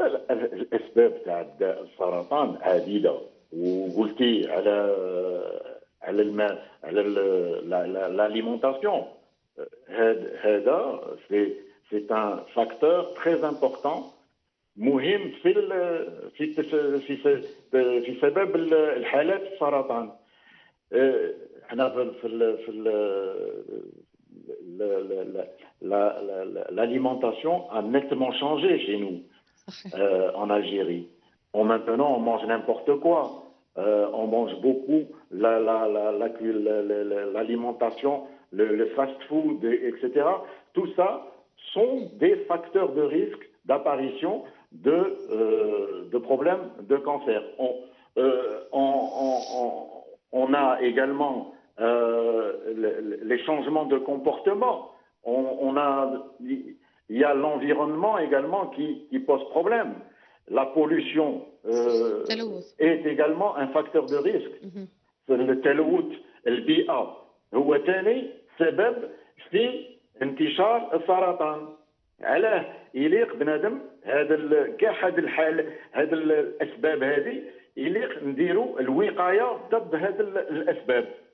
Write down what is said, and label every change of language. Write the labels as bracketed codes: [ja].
[ar] الأسباب تاع الداء السرطان عديدة، وقلتي على الماء، على l'alimentation. هذا [fr] c'est un facteur très important [ar] مهم في سبب الحالات السرطان. احنا في [fr] l'alimentation a nettement changé chez nous en Algérie. Maintenant on mange n'importe quoi, on mange beaucoup l'alimentation, le fast-food, etc. Tout ça sont des facteurs de risque d'apparition de problèmes de cancer. On a également les changements de comportement. Il y a l'environnement également qui pose problème. La pollution est également un facteur de risque. [ar] Le تلوث البيئة هو ثاني سبب في انتشار السرطان. علاه يليق بنادم كاع هذا الحال، هذا الاسباب هذه يليق نديروا الوقايه ضد هذه الاسباب.